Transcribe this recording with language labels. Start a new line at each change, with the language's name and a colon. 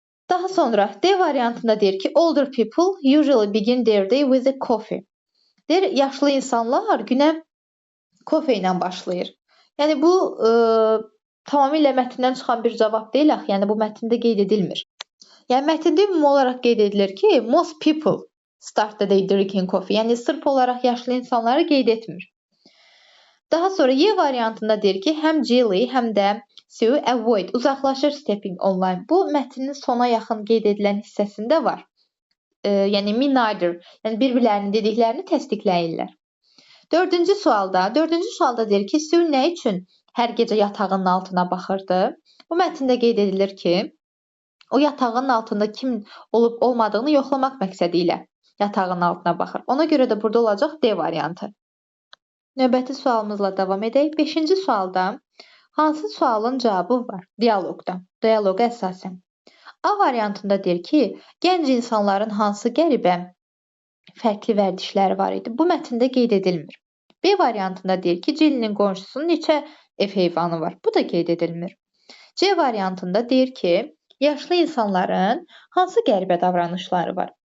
Azerbaijani: Daha sonra D variantında deyir ki,
English: older people usually begin their day with a coffee.
Azerbaijani: Deyir, yaşlı insanlar günə kofe ilə başlayır. Yəni bu tamamilə mətndən çıxan bir cavab deyil axı. Yəni bu mətndə qeyd edilmir. Yəni mətndə ümumi olaraq qeyd edilir ki,
English: most people start the day drinking coffee.
Azerbaijani: Yəni sırf olaraq yaşlı insanları qeyd etmir. Daha sonra Y variantında deyir ki, həm Jilly, həm də Sue avoid, uzaqlaşır
English: stepping online.
Azerbaijani: Bu mətnin sona yaxın qeyd edilən hissəsində var. Yəni
English: me neither,
Azerbaijani: yəni bir-birlərinin dediklərini təsdiqləyirlər. Dördüncü sualda deyir ki, Sue nə üçün hər gecə yatağının altına baxırdı? Bu mətndə qeyd edilir ki, o yatağının altında kim olub olmadığını yoxlamaq məqsədi ilə yatağının altına baxır. Ona görə də burada olacaq D variantı. Növbəti sualımızla davam edək. 5-ci sualda hansı sualın cavabı var? Dialoqda. Dialoqa əsasən. A variantında deyir ki, gənc insanların hansı qəribə fərqli vərdişləri var idi? Bu mətndə qeyd edilmir. B variantında deyir ki, Jilly'nin qonşusunun neçə ev heyvanı var? Bu da qeyd edilmir. C variantında deyir ki, yaşlı insanların hansı qəribə davranışları var?